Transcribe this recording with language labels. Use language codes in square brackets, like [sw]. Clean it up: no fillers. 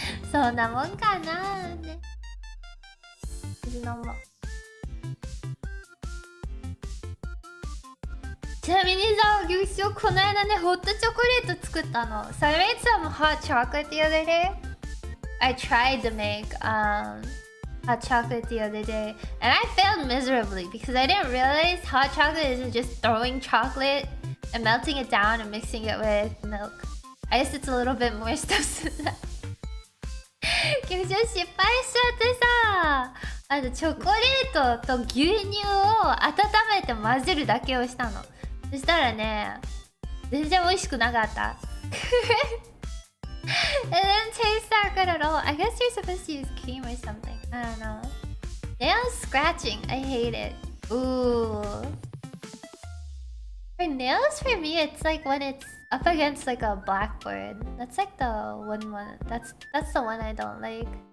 [ja] そんなもんかなーね。水飲もう。ちなみにさ、牛匠この間ね、ホットチョコレート作ったの。 [en] So I made some hot chocolate the other day. I tried to make hot chocolate the other day, and I failed miserably because I didn't realize hot chocolate isn't just throwing chocolate and melting it down and mixing it with milk. I guess it's a little bit more stuff than that. [ja] 結局失敗しちゃってさ、チョコレートと牛乳を温めて混ぜるだけをしたの。そしたらね、全然美味しくなかった。 [en] It didn't taste that good at all. I guess you're supposed to use cream or something. I don't know. Nail scratching. I hate it. Ooh. For nails, for me, it's like when it's up against like a blackboard. That's like the one. That's the one I don't like.